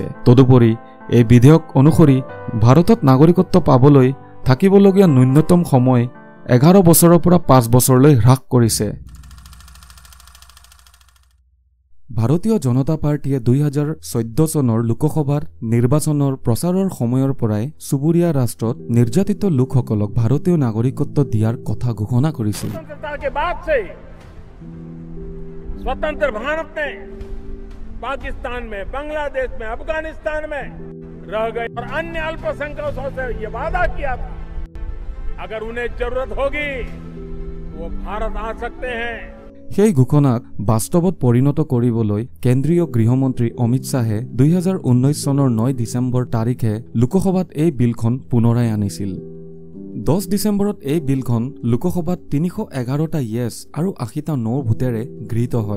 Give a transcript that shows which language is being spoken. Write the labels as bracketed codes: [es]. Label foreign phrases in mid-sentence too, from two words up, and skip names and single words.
[as] তদুপৰি এই বিধেয়ক অনুসৰি ভাৰতত নাগৰিকত্ব পাবলৈ থাকিবলগীয়া ন্যূনতম সময় 11 বছৰৰ পৰা 5 বছৰলৈ হ্ৰাস কৰিছে। ভাৰতীয় জনতা পাৰ্টীয়ে 2014 চনৰ লোকসভাৰ নিৰ্বাচনৰ প্ৰচাৰৰ সময়ৰ পৰাই চুবুৰীয়া ৰাষ্ট্ৰত নিৰ্যাতিত লোকসকলক ভাৰতীয় নাগৰিকত্ব দিয়াৰ কথা ঘোষণা কৰিছিল। [hi] स्वतंत्र भारत में पाकिस्तान में, बांग्लादेश में, अफगानिस्तान में रह गए और अन्य अल्पसंख्यकों से ये वादा किया था अगर उन्हें जरूरत होगी तो वो भारत आ सकते हैं। [as] সেই ঘোষণাক বাস্তৱত পৰিণত কৰিবলৈ কেন্দ্ৰীয় গৃহমন্ত্ৰী অমিত শ্বাহে 2019 চনৰ 9 ডিচেম্বৰ তাৰিখে লোকসভাত এই বিলখন পুনৰাই আনিছিল। 10 ডিচেম্বৰত এই বিলখন লোকসভাত 311টা ইয়েছ আৰু 80টা [en] no voteৰে [as] গৃহীত হয়।